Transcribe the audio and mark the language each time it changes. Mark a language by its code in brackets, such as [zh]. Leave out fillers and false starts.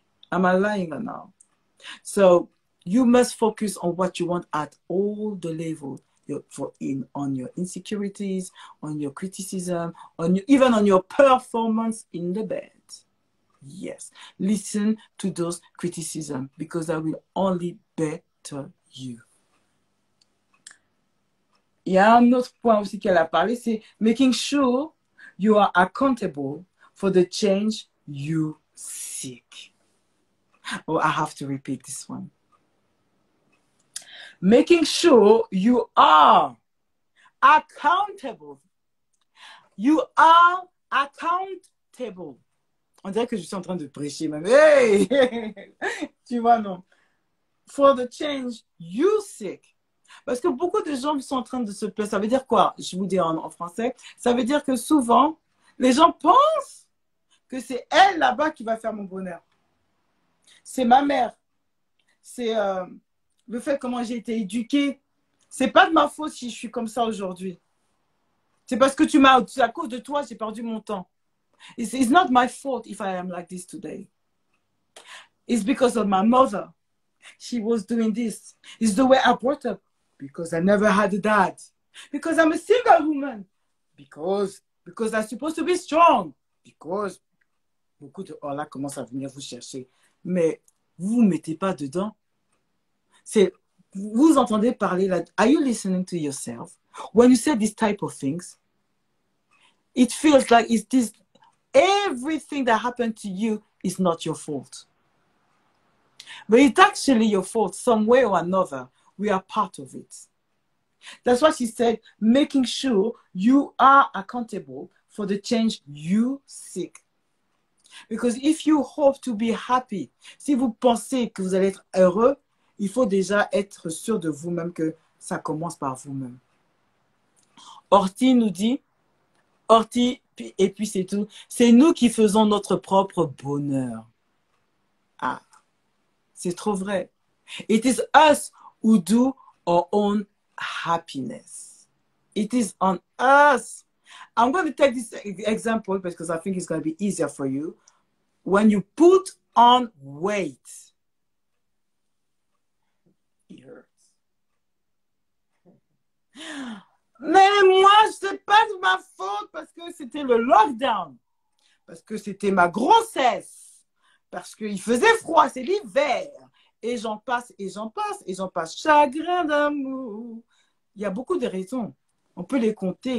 [en] Am I lying or no? So you must focus on what you want at all the levels, on your insecurities, on your criticism, even on your performance in the bed. Yes, listen to those criticisms because that will only better you. [fr] Il y a un autre point aussi qu'elle a parlé, c'est [en] making sure you are accountable for the change you seek. Oh, I have to repeat this one. Making sure you are accountable. You are accountable. [fr] On dirait que je suis en train de prêcher même. Hey! Tu vois, non? [en] For the change you seek. [fr] Parce que beaucoup de gens sont en train de se plaindre. Ça veut dire quoi? Je vous dis en français. Ça veut dire que souvent, les gens pensent que c'est elle là-bas qui va faire mon bonheur. C'est ma mère. C'est le fait comment j'ai été éduquée. C'est pas de ma faute si je suis comme ça aujourd'hui. C'est parce que à cause de toi, j'ai perdu mon temps. [en] It's not my fault if I am like this today. It's because of my mother. She was doing this. It's the way I brought up. Because I never had a dad. Because I'm a single woman. Because I'm supposed to be strong. [fr] Because beaucoup de là commencent à venir vous chercher. Mais vous ne mettez pas dedans. Vous entendez parler là. [en] Are you listening to yourself? When you say this type of things, it feels like everything that happened to you is not your fault. But it's actually your fault, some way or another. We are part of it. That's why she said, making sure you are accountable for the change you seek. Because if you hope to be happy, [fr] si vous pensez que vous allez être heureux, il faut déjà être sûr de vous-même que ça commence par vous-même. Horty nous dit, et puis c'est tout, c'est nous qui faisons notre propre bonheur. Ah, c'est trop vrai. [en] It is us who do our own happiness. It is on us. I'm going to take this example because I think it's going to be easier for you. When you put on weight, it hurts. [fr] Mais moi, c'est pas de ma faute parce que c'était le lockdown, parce que c'était ma grossesse, parce qu'il faisait froid, c'est l'hiver. Et j'en passe, et j'en passe, et j'en passe. Chagrin d'amour. Il y a beaucoup de raisons. On peut les compter.